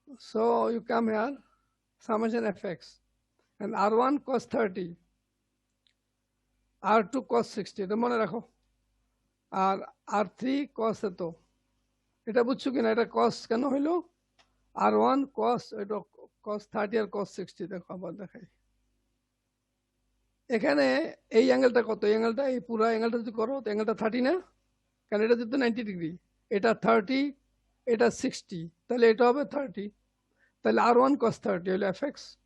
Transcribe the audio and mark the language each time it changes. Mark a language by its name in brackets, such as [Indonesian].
[English] so you come here, summation fx, and R1 cos 30, R2 cos 60, [Bangla] এটা মনে রাখো, আর [English] R3 cos এত। [Bangla] এটা বুঝছো কিনা, এটা cos কেন হইলো? R1 cos, এটা cos 30 আর cos 60। দেখো আবার দেখাই, এখানে এই অ্যাঙ্গেলটা কত? এই অ্যাঙ্গেলটা, এই পুরো অ্যাঙ্গেলটা যদি করো তো অ্যাঙ্গেলটা 30 না? কারণ এটা যেহেতু 90 ডিগ্রি, এটা 30, এটা 60, তাহলে এটা হবে 30, তাহলে R1 cos 30 হলো এফএক্স।